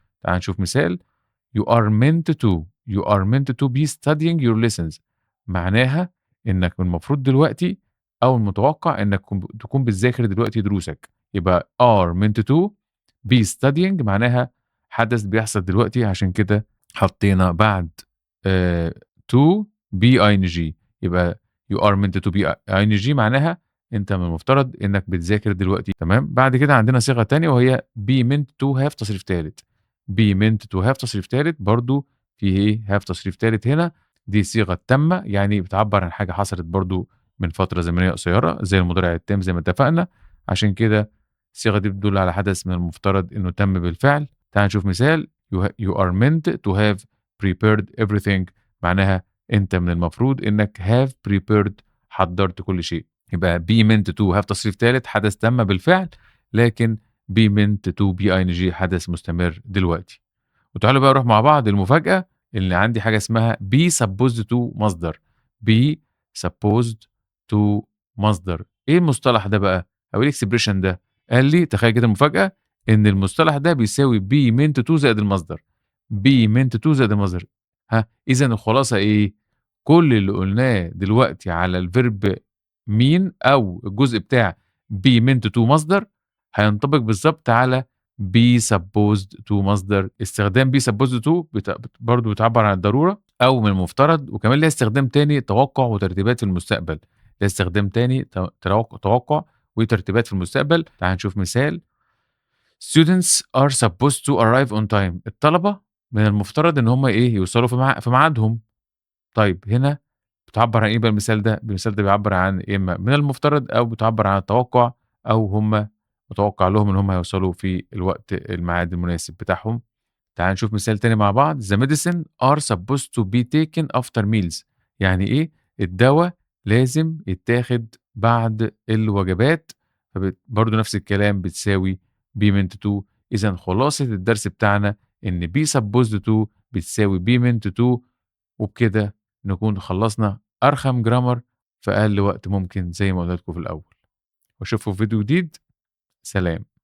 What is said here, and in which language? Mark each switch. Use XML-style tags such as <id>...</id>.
<ar>تعالَ نشوف مثال.</ar> <en>You are meant to you are meant to be studying your lessons.</en> <ar>معناها إنك المفروض دلوقتي أو المتوقع إنك تكون بتذاكر دلوقتي دروسك. يبقى</ar> <en>are meant to be studying</en> <ar>معناها حدث بيحصل دلوقتي، عشان كده حطينا بعد آآ</ar> <en>to be ing.</en> <ar>يبقى</ar> <en>you are meant to be ing</en> <ar>معناها أنت من المفترض إنك بتذاكر دلوقتي، تمام. بعد كده عندنا صيغة تانية وهي</ar> <en>be meant to have</en> <ar>تصريف تالت.</ar> <en>be meant to have</en> <ar>تصريف تالت برضه في إيه have تصريف تالت هنا، دي صيغة تامة، يعني بتعبّر عن حاجة حصلت برضه من فترة زمنية قصيرة زي المضارع التام زي ما اتفقنا، عشان كده الصيغة دي بتدل على حدث من المفترض إنه تم بالفعل. تعالَ نشوف مثال.</ar> <en>you are meant to have prepared everything.</en> <ar>معناها أنت من المفروض إنك</ar> <en>have prepared</en> <ar>حضّرت كل شيء. يبقى</ar> <en>be meant to have</en> <ar>تصريف تالت حدث تم بالفعل، لكن</ar> <en>be meant to be ing</en> <ar>حدث مستمر دلوقتي. وتعالوا بقى نروح مع بعض المفاجأة، اللي عندي حاجة اسمها</ar> <en>be supposed to</en> <ar>مصدر.</ar> <en>be supposed to</en> <ar>مصدر. إيه المصطلح ده بقى أو إيه الexpression ده؟ قال لي تخيل كده المفاجأة، إن المصطلح ده بيساوي</ar> <en>be meant to</en> <ar>زائد المصدر.</ar> <en>be meant to</en> <ar>زائد المصدر. إذًا الخلاصة إيه؟ كل اللي قلناه دلوقتي على الverb mean أو الجزء بتاع</ar> <en>be meant to</en> <ar>مصدر، هينطبق بالضبط على</ar> <en>be supposed to</en> <ar>مصدر. استخدام be supposed to برضه بتعبّر عن الضرورة أو من المفترض، وكمان ليها استخدام تاني توقُّع وترتيبات في المستقبل. ليها استخدام تاني توقُّع وترتيبات في المستقبل. تعالَ نشوف مثال.</ar> <en>Students are supposed to arrive on time.</en> <ar>الطلبة من المفترض إن هم إيه، يوصلوا في ميعادهم. طيب هنا بتعبّر عن إيه بقى المثال ده؟ المثال ده بيعبّر عن يا إما من المفترض أو بتعبّر عن التوقُّع، أو هم متوقّع لهم إن هم هيوصلوا في الميعاد المناسب بتاعهم. تعالَ نشوف مثال تاني مع بعض.</ar> <en>The medicine are supposed to be taken after meals.</en> <ar>يعني إيه؟ الدوا لازم يتاخد بعد الوجبات، برضه نفس الكلام بتساوي</ar> <en>be meant to.</en> <ar>إذًا خلاصة الدرس بتاعنا إن</ar> <en>be supposed to</en> <ar>بتساوي</ar> <en>be meant to،</en> <ar>وبكده نكون خلّصنا أرخم grammar في أقل وقت ممكن زي ما قُلنا لكم في الأول. وأشوفكم في فيديو جديد. سلام.</ar>